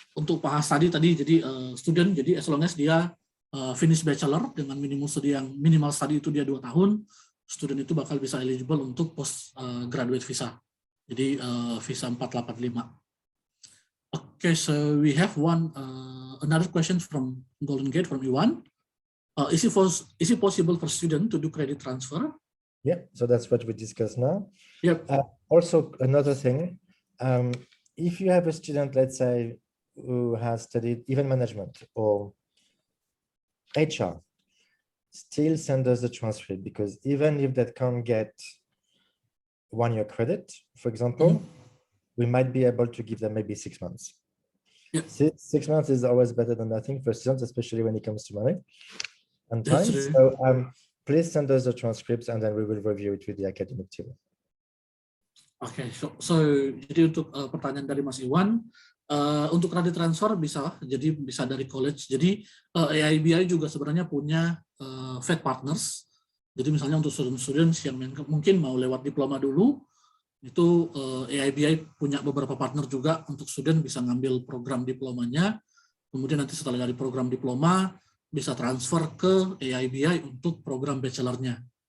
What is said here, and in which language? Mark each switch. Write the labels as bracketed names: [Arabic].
[Indonesian] Untuk Pak Has tadi jadi student, jadi [English] as long as [Indonesian] dia finish Bachelor dengan minimal study itu dia 2 tahun, student itu bakal bisa eligible untuk postgraduate visa. Jadi visa 485. [English] Okay, so we have another question from Golden Gate from Iwan. Is it possible for student to do credit transfer? Yeah, so that's what we discussed now. Yep. Also, another thing, if you have a student, let's say, who has studied event management or HR, still send us the transcript, because even if they can't get 1 year credit, for example, we might be able to give them maybe 6 months. Yep. 6 months is always better than nothing for students, especially when it comes to money and time. So please send us the transcripts and then we will review it with the academic team. Okay, so [Indonesian] jadi untuk pertanyaan dari Mas Iwan, untuk kredit transfer bisa dari college. Jadi AIBI juga sebenarnya punya Fed partners. Jadi misalnya untuk student-student yang mungkin mau lewat diploma dulu, itu AIBI punya beberapa partner juga untuk student bisa ngambil program diplomanya, kemudian nanti setelah dari program diploma bisa transfer ke AIBI untuk program bachelornya.